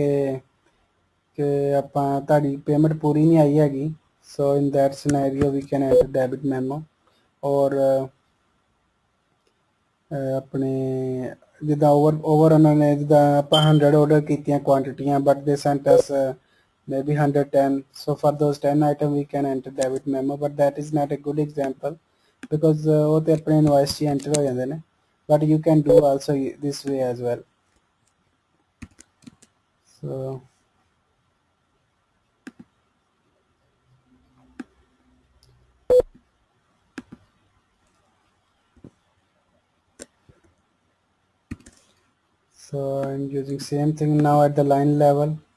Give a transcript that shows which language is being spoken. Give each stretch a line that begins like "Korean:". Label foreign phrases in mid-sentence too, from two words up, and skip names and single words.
Punjabi: ਕਿ ਆਪਾਂ ਤੁਹਾਡੀ ਪੇਮੈਂਟ ਪੂਰੀ ਨਹੀਂ ਆਈ ਹੈਗੀ,
English: so in that scenario we can add debit memo,
Punjabi: ਔਰ ਆਪਣੇ ਜਿੱਦਾਂ ਓਵਰ ਉਹਨਾਂ ਨੇ ਜਿੱਦਾਂ ਆਪਾਂ 100 ਆਰਡਰ ਕੀਤੀਆਂ ਕੁਆਂਟੀਟੀਆਂ
English: but they sent us maybe 110, so for those 10 item we can enter debit memo, but that is not a good example because
Punjabi: ਉਹ ਤੇ ਆਪਣੇ ਇਨਵੋਇਸ 'ਚ ਐਂਟਰ ਹੋ ਜਾਂਦੇ ਨੇ,
English: but you can do also this way as well. So I'm using same thing now at the line level.